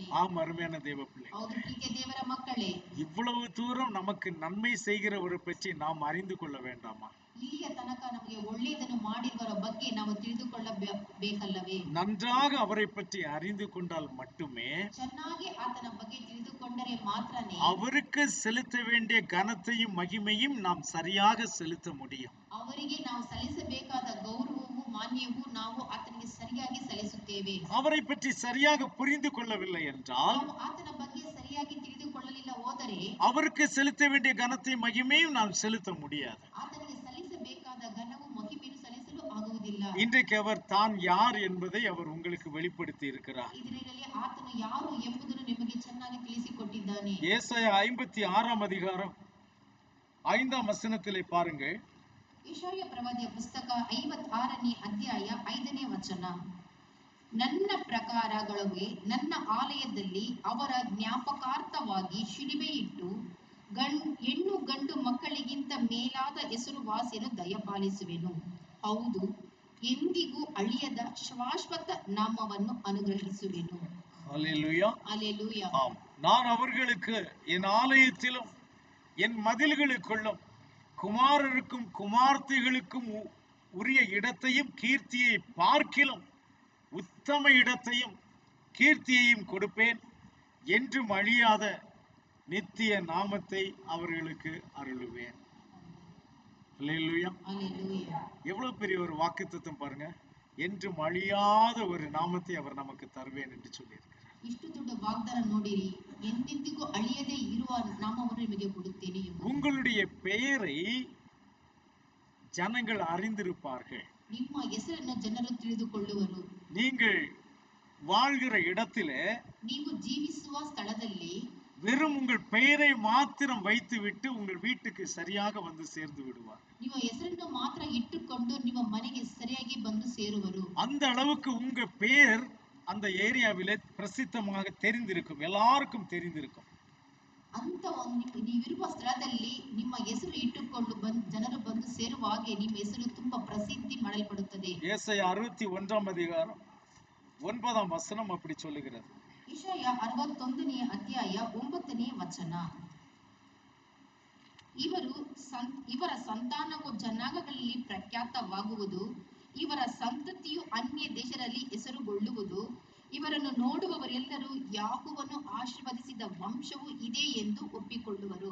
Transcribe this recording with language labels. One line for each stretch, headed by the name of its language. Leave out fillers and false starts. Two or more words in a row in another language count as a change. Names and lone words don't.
Tamil: ஆம், அருமையான தேவ பிள்ளை,
Kannada: ಹೌದು ಪ್ರೀತಿಯ ದೇವರ ಮಕ್ಕಳೇ,
Tamil: இவ்வளவு தூரம் நமக்கு நன்மை செய்கிறவரை பற்றி நாம் அறிந்து கொள்ள வேண்டாமா?
Kannada: ಇಲ್ಲಿಯ ತನಕ ನಮಗೆ ಒಳ್ಳೆಯದನ್ನು ಮಾಡಿರುವವರ ಬಗ್ಗೆ ನಾವು ತಿಳಿದುಕೊಳ್ಳಬೇಕಲ್ಲವೇ?
Tamil: நன்றாக அவரை பற்றி அறிந்து கொண்டால் மட்டுமே
Kannada: ಚೆನ್ನಾಗಿ ಆತನ ಬಗ್ಗೆ ತಿಳಿದುಕೊಂಡರೆ ಮಾತ್ರನೇ
Tamil: அவருக்கு செலுத்த வேண்டிய கனத்தையும் மகிமையும் நாம் சரியாக செலுத்த முடியும்.
Kannada: ಅವರಿಗೆ ನಾವು ಸಲ್ಲಿಸಬೇಕಾದ ಗೌರವವು ಮಾನ್ಯವೂ ನಾವು ಆತನಿಗೆ ಸರಿಯಾಗಿ ಸಲ್ಲಿಸುತ್ತೇವೆ.
Tamil: அவரை பற்றி சரியாக புரிந்து கொள்ளவில்லை என்றால்,
Kannada: ನಾವು ಆತನ ಬಗ್ಗೆ ಸರಿಯಾಗಿ ತಿಳಿದುಕೊಳ್ಳಲಿಲ್ಲ ಹೋದರೆ
Tamil: அவருக்கு செலுத்த வேண்டிய கனத்தையும் மகிமையும் நாம் செலுத்த முடியாது.
Kannada: ಆತನಿಗೆ ಸಲ್ಲಿಸಬೇಕಾದ ಘನವು ಮಹಿಮೆಯನ್ನು ಸಲ್ಲಿಸಲು ಆಗುವುದಿಲ್ಲ.
Tamil: இன்றைக்கு அவர் தான் யார் என்பதை அவர் உங்களுக்கு வெளிப்படுத்தி இருக்கிறார்.
Kannada: ಇದರಲ್ಲಿ ಆತನು ಯಾರು ಎಂಬುದನ್ನು ನಿಮಗೆ ಚೆನ್ನಾಗಿ ತಿಳಿಸಿಕೊಟ್ಟಿದ್ದಾನೆ.
Tamil: ஏசாயா 56 அதிகாரம் 5 வசனத்திலே பாருங்கள்.
Kannada: ಯೆಶಾಯ ಪ್ರವಾದಿಯ ಪುಸ್ತಕ 56ನೇ ಅಧ್ಯಾಯ 5ನೇ ವಚನ. ನನ್ನ ಪ್ರಕಾರಗಳಿಗೆ ನನ್ನ ಆಲಯದಲ್ಲಿ ಅವರ ಜ್ಞಾಪಕಾರ್ಥವಾಗಿ ಶಿಲುಬೆ ಇಟ್ಟು ಹೆಣ್ಣು ಗಂಡು ಮಕ್ಕಳಿಗಿಂತ ಮೇಲಾದ ಹೆಸರುವಾಸಿಯನ್ನು ದಯಪಾಲಿಸುವೆನು. ಹೌದು, ಎಂದಿಗೂ ಅಳಿಯದ ಶಾಶ್ವತ ನಾಮವನ್ನು ಅನುಗ್ರಹಿಸುವೆನು.
Tamil: அல்லேலூயா. அல்லேலூயா. ஆம், நான் அவர்களுக்கு என் ஆலயத்திலும் என் மதில்களுக்குள்ளும் குமாரருக்கும் குமார்த்திகளுக்கும் உரிய இடத்தையும் கீர்த்தியை பார்க்கிலும் உத்தம இடத்தையும் கீர்த்தியையும் கொடுப்பேன், என்றும் அழியாத நித்திய நாமத்தை அவர்களுக்கு அருளுவேன். அல்லேலூயா. அல்லேலூயா. எவ்வளவு பெரிய ஒரு வாக்குத்தத்தம் பாருங்க. என்றும் அழியாத ஒரு நாமத்தை அவர் நமக்கு தருவேன் என்று சொல்லியிருக்கிறார்.
Kannada: ಇಷ್ಟು ದೊಡ್ಡ ವಾಗ್ದಾನ ನೋಡಿರಿ, ಎಂದೆಂದಿಗೂ ಅಳಿಯದೇ ಇರುವ ನಾಮವನ್ನು ನಿಮಗೆ ಕೊಡುತ್ತೇನೆ ಎಂಬುದು.
Tamil: உங்களுடைய பெயரை ஜனங்கள் அறிந்திருப்பார்கள்.
Kannada: ನಿಮ್ಮ ಹೆಸರನ್ನು ಜನರು ತಿಳಿದುಕೊಳ್ಳುವರು.
Tamil: நீங்கள் வாழ்கிற இடத்திலே
Kannada: ನೀವು ಜೀವಿಸುವ ಸ್ಥಳದಲ್ಲಿ
Tamil: வெறும் உங்கள் பெயரை மாத்திரம் வைத்துவிட்டு உங்கள் வீட்டுக்கு சரியாக வந்து சேர்ந்து விடுவார்.
Kannada: ನಿಮ್ಮ ಹೆಸರನ್ನು ಮಾತ್ರ ಇಟ್ಟುಕೊಂಡು ನಿಮ್ಮ ಮನೆಗೆ ಸರಿಯಾಗಿ ಬಂದು ಸೇರುವರು.
Tamil: அந்த அளவுக்கு உங்க பெயர் அந்த ஏரியாவிலே பிரசித்தமாக தெரிந்திருக்கும், எல்லாருக்கும் தெரிந்திருக்கும்.
Kannada: ಅಂತ ನೀವಿರುವ ಸ್ಥಳದಲ್ಲಿ ನಿಮ್ಮ ಹೆಸರು ಇಟ್ಟುಕೊಂಡು ಜನರು ಬಂದು ಸೇರುವ ಹಾಗೆ ನಿಮ್ಮ ಹೆಸರು ತುಂಬಾ ಪ್ರಸಿದ್ಧಿ ಮಾಡಲ್ಪಡುತ್ತದೆ.
Tamil: ஏசாயா 61 அதிகாரம் 9 வசனம் அப்படி சொல்லுகிறது.
Kannada: ಯೆಶಾಯ 61ನೇ ಅಧ್ಯಾಯ 9ನೇ ವಚನ. ಇವರ ಸಂತಾನವು ಜನಾಂಗಗಳಲ್ಲಿ ಪ್ರಖ್ಯಾತವಾಗುವುದು, ಇವರ ಸಂತತಿಯು ಅನ್ಯ ದೇಶದಲ್ಲಿ ಹೆಸರುಗೊಳ್ಳುವುದು. ಇವರನ್ನು ನೋಡುವವರೆಲ್ಲರೂ ಯಾಹೋವನು ಆಶೀರ್ವದಿಸಿದ ವಂಶವು ಇದೆ ಎಂದು ಒಪ್ಪಿಕೊಳ್ಳುವರು.